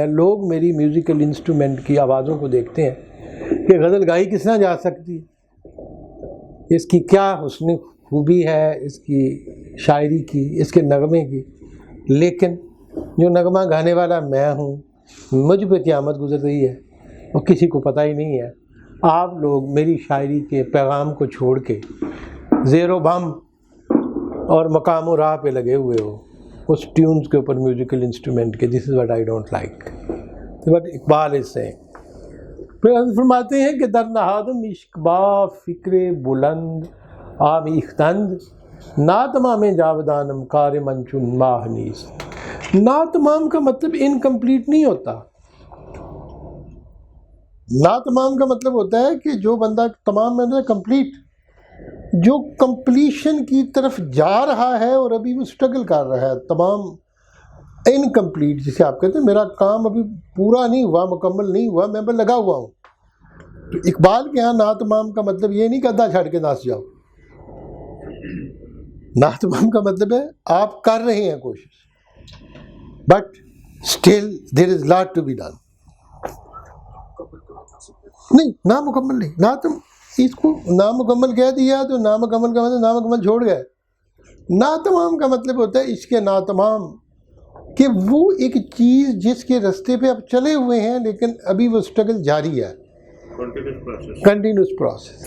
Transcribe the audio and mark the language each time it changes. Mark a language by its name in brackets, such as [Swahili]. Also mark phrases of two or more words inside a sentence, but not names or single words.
[Urdu] لوگ میری [English] musical instrument [Urdu] کی آوازوں کو دیکھتے ہیں کہ غزل گائی کس طرح جا سکتی ہے، اس کی کیا حسن خوبی ہے، اس کی شاعری کی، اس کے نغمے کی، لیکن جو نغمہ گانے والا میں ہوں، مجھ پہ قیامت گزر رہی ہے اور کسی کو پتہ ہی نہیں ہے۔ آپ لوگ میری شاعری کے پیغام کو چھوڑ کے زیر و بم اور مقام و راہ پہ لگے ہوئے ہو، اس ٹیونز کے اوپر [English] musical instrument [Urdu] کے۔ [English] this is what I don't like, [Urdu] بٹ اقبال اس سے پھر ہم فرماتے ہیں کہ [Persian] در نہادم عشق با فکر بلند آمیختند، ناتمام جاودانم کار من چون ماہ نیست۔ [Urdu] ناتمام کا مطلب انکمپلیٹ نہیں ہوتا، ناتمام کا مطلب ہوتا ہے کہ جو بندہ تمام میں کمپلیٹ، جو کمپلیشن کی طرف جا رہا ہے اور ابھی وہ سٹرگل کر رہا ہے، تمام انکمپلیٹ جسے آپ کہتے ہیں میرا کام ابھی پورا نہیں ہوا، مکمل نہیں ہوا، میں لگا ہوا ہوں۔ تو اقبال کے ہاں ناتمام کا مطلب یہ نہیں کہ آدھا چھڑ کے ناس جاؤ، ناتمام کا مطلب ہے آپ کر رہے ہیں کوشش، [English] but still there is lot to be done. [Urdu] نہیں، نامکمل نہیں، اس کو نامکمل کہہ دیا تو نامکمل کا مطلب نامکمل چھوڑ گئے۔ ناتمام کا مطلب ہوتا ہے عشق ناتمام، کہ وہ ایک چیز جس کے رستے پہ آپ چلے ہوئے ہیں لیکن ابھی وہ سٹرگل جاری ہے، [English] continuous process.